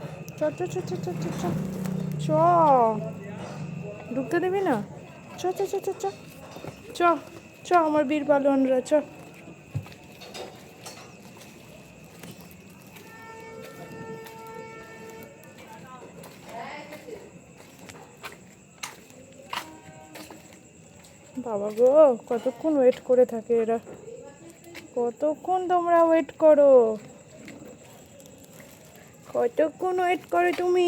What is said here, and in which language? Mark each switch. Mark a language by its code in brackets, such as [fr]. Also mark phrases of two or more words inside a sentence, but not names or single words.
[bn] চ চ চ চ চ চ চ চ ঢুকতে দিবি না? চ চ চ চ চ চ চ আমার বীর পালোয়ানরা চ। বাবা গো, কতক্ষণ ওয়েট করে থাকে এরা, কতক্ষণ তোমরা ওয়েট করো, কতক্ষণ ওয়েট করো তুমি?